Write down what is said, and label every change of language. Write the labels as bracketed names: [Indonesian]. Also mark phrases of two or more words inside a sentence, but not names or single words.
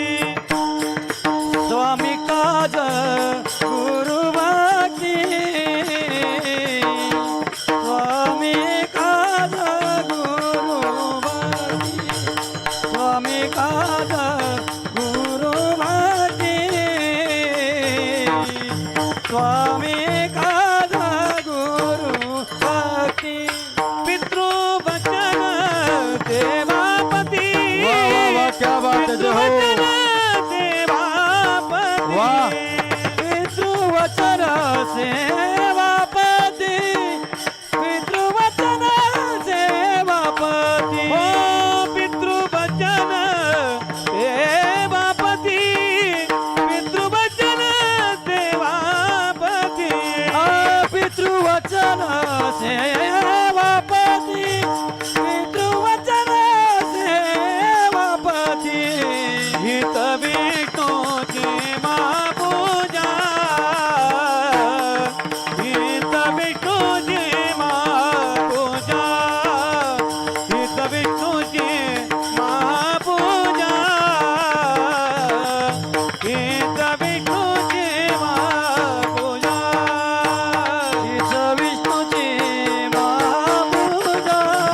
[Marathi] स्वामी काज गुरु भक्ती स्वामी काज गुरु भक्ती स्वामी काज गुरु भक्ती स्वामी काज गुरु भक्ती पितृवचन देवापती [Hindi] वाह वाह वाह क्या बात है जय हो वाह [Marathi] पितृवचन सेवापती पितृवचन सेवापती ओ पितृवचन सेवापती पितृवचन सेवापती पितृवचन सेवापती पितृवचन सेवापती हित विष्णूची महापूजा हित विष्णूची महापूजा हित विष्णूची महापूजा हित विष्णूची महापूजा हित विष्णूची महापूजा